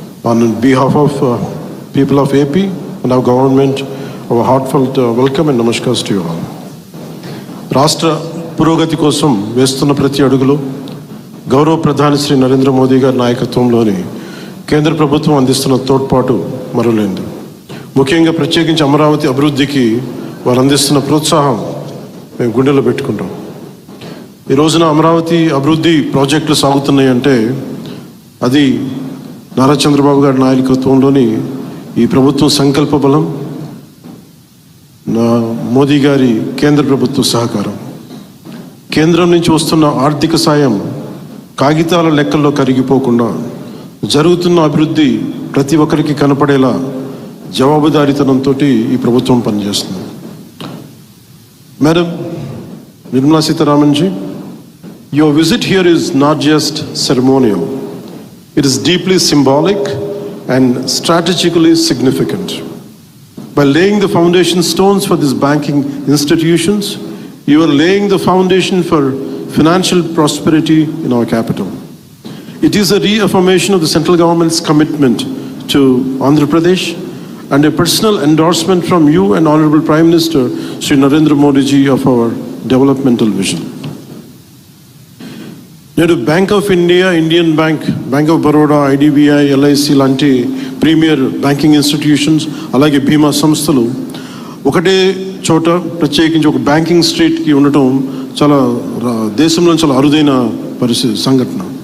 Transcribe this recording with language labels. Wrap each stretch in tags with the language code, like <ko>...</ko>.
<en>On behalf of people of AP and our government, our heartfelt welcome and namaskars to you all.</en> <te>రాష్ట్ర పురోగతి కోసం వేస్తున్న ప్రతి అడుగులో గౌరవ ప్రధాని శ్రీ నరేంద్ర మోదీ గారి నాయకత్వంలోని కేంద్ర ప్రభుత్వం అందిస్తున్న తోడ్పాటు మరులేంది. ముఖ్యంగా ప్రత్యేకించి అమరావతి అభివృద్ధికి వారు అందిస్తున్న ప్రోత్సాహం మేము గుండెలో పెట్టుకుంటాం. ఈ రోజున అమరావతి అభివృద్ధి ప్రాజెక్టులు సాగుతున్నాయి అంటే అది నారా చంద్రబాబు గారి నాయకత్వంలోని ఈ ప్రభుత్వం సంకల్ప బలం, మోదీ గారి కేంద్ర ప్రభుత్వ సహకారం. కేంద్రం నుంచి వస్తున్న ఆర్థిక సాయం కాగితాల లెక్కల్లో కరిగిపోకుండా జరుగుతున్న అభివృద్ధి ప్రతి ఒక్కరికి కనపడేలా జవాబుదారీతనంతో ఈ ప్రభుత్వం పనిచేస్తుంది. Madam Nirmala Sitharaman G,</te> <en>your visit here is not just ceremonial. It is deeply symbolic and strategically significant. By laying the foundation stones for these banking institutions, you are laying the foundation for financial prosperity in our capital. It is a reaffirmation of the central government's commitment to Andhra Pradesh and a personal endorsement from you and Honorable Prime Minister Shri Narendra Modi ji of our developmental vision.</en> <te>నేడు bank of India, Indian bank, bank of Baroda, IDBI, LIC లాంటి premier banking institutions, అలాగే బీమా సంస్థలు ఒకటే చోట ప్రత్యేకించి ఒక banking స్ట్రీట్కి ఉండటం చాలా దేశంలో చాలా అరుదైన సంఘటన.</te>